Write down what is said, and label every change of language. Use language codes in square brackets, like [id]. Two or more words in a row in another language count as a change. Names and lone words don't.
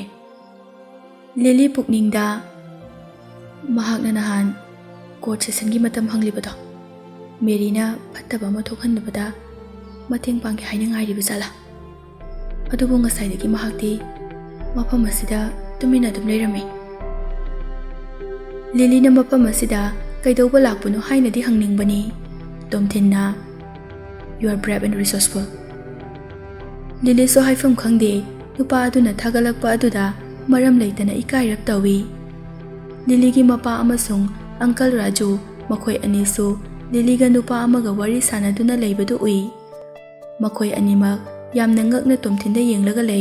[mni] ꯂꯤꯂꯤ ꯄꯨꯛꯅꯤꯡꯗ ꯃꯍꯥꯛꯅ ꯅꯍꯥꯟ ꯀꯣꯔꯠ ꯁꯦꯁꯟꯒꯤ ꯃꯇꯝ ꯍꯪꯂꯤꯕꯗꯣ ꯃꯦꯔꯤꯅ ꯐꯠꯇꯕ ꯑꯃ ꯊꯣꯛꯍꯟꯗꯕꯗ ꯃꯇꯦꯡ ꯄꯥꯡꯒꯦ ꯍꯥꯏꯅ ꯉꯥꯏꯔꯤꯕ ꯖꯥꯠꯂꯥ? ꯑꯗꯨꯕꯨ ꯉꯁꯥꯏꯗꯒꯤ ꯃꯍꯥꯛꯇꯤ ꯃꯐꯝ ꯑꯁꯤꯗ ꯇꯨꯃꯤꯟꯅ ꯑꯗꯨꯝ ꯂꯩꯔꯝꯃꯤ. ꯂꯤꯂꯤꯅ ꯃꯐꯝ ꯑꯁꯤꯗ ꯀꯩꯗꯧꯕ ꯂꯥꯛꯄꯅꯣ ꯍꯥꯏꯅꯗꯤ ꯍꯪꯅꯤꯡꯕꯅꯤ. [en] ꯇꯣꯝꯊꯤꯟꯅ "You are brave and resourceful." [mni] ꯂꯤꯂꯤꯁꯨ ꯍꯥꯏꯐꯝ ꯈꯪꯗꯦ. ꯅꯨꯄꯥ ꯑꯗꯨꯅ ꯊꯥꯒꯠꯂꯛꯄ ꯑꯗꯨꯗ ꯃꯔꯝ ꯂꯩꯇꯅ ꯏꯀꯥꯏꯔꯞ ꯇꯧꯏ. ꯂꯤꯂꯤꯒꯤ ꯃꯄꯥ ꯑꯃꯁꯨꯡ ꯑꯪꯀꯜ ꯔꯥꯖꯨ ꯃꯈꯣꯏ ꯑꯅꯤꯁꯨ ꯂꯤꯂꯤꯒ ꯅꯨꯄꯥ ꯑꯃꯒ ꯋꯥꯔꯤ ꯁꯥꯟꯅꯗꯨꯅ ꯂꯩꯕꯗꯨ ꯎꯏ. ꯃꯈꯣꯏ ꯑꯅꯤꯃꯛ ꯌꯥꯝꯅ ꯉꯛꯅ ꯇꯣꯝꯊꯤꯟꯗ ꯌꯦꯡꯂꯒ ꯂꯩ.